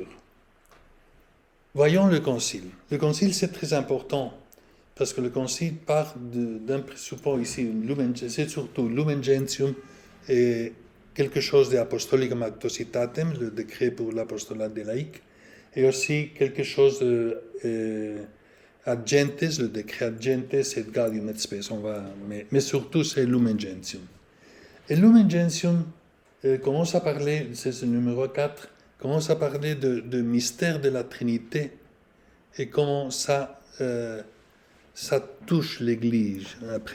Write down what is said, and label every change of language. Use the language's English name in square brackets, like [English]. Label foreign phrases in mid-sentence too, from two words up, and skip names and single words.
[French] Voyons le concile. Le concile, c'est très important, parce que le concile part d'un présupposé ici, c'est surtout Lumen Gentium et quelque chose d'Apostolicam Actuositatem, le décret pour l'apostolat des laïcs, et aussi quelque chose de ad gentes, le décret ad gentes et Gaudium et Spes, mais surtout c'est Lumen Gentium. Et Lumen Gentium commence à parler, c'est le numéro 4, commence à parler de mystère de la Trinité et comment ça touche l'Église après.